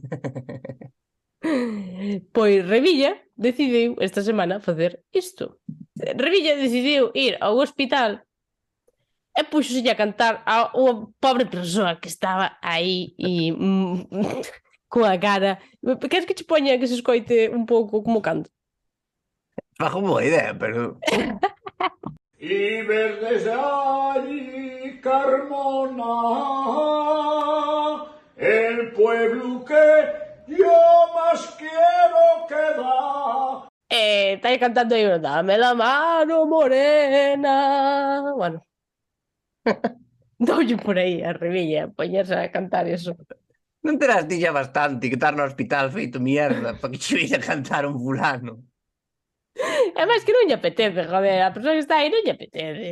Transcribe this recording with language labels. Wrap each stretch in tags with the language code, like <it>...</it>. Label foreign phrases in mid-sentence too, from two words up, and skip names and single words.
<gl>Pois Revilla decidiu esta semana facer isto. Revilla decidiu ir ao hospital e puxose a cantar a unha pobre persoa que estaba aí e coa cara. Queres que che poña que se escoite un pouco como canto? Bajo boa idea, pero...</gl> <es>Y verdes allí, Carmona, el pueblo que yo más quiero quedar.</es> <gl>Está aí cantando aí,</gl> <es>dame la mano morena.</es> <gl>Bueno. Doulle por aí a Revilla, poñerse a cantar eso. Non terás ti xa bastante que estar no hospital feito mierda para que che veis a cantar un fulano. É máis que non lle apetece, joder, a persoa que está aí non lle apetece.</gl>